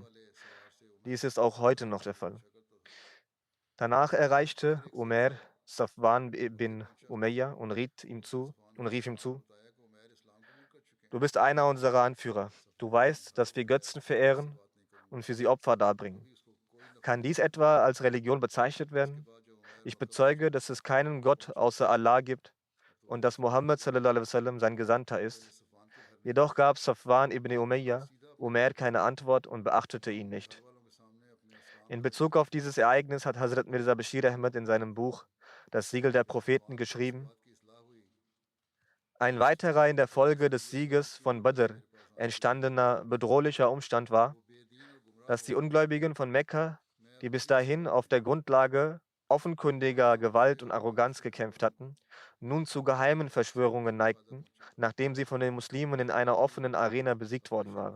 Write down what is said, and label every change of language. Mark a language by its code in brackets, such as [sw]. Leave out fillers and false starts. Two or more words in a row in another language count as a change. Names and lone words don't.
[de] Dies ist auch heute noch der Fall. Danach erreichte Umair Safwan bin Umayya und rief ihm zu: Du bist einer unserer Anführer. Du weißt, dass wir Götzen verehren und für sie Opfer darbringen. Kann dies etwa als Religion bezeichnet werden? Ich bezeuge, dass es keinen Gott außer Allah gibt und dass Mohammed [ar] صلى الله عليه وسلم [de] sein Gesandter ist. Jedoch gab Safwan ibn Umayya Umair keine Antwort und beachtete ihn nicht. In Bezug auf dieses Ereignis hat Hazrat Mirza Bashir Ahmed in seinem Buch Das Siegel der Propheten geschrieben: Ein weiterer in der Folge des Sieges von Badr entstandener bedrohlicher Umstand war, dass die Ungläubigen von Mekka, die bis dahin auf der Grundlage offenkundiger Gewalt und Arroganz gekämpft hatten, nun zu geheimen Verschwörungen neigten, nachdem sie von den Muslimen in einer offenen Arena besiegt worden waren.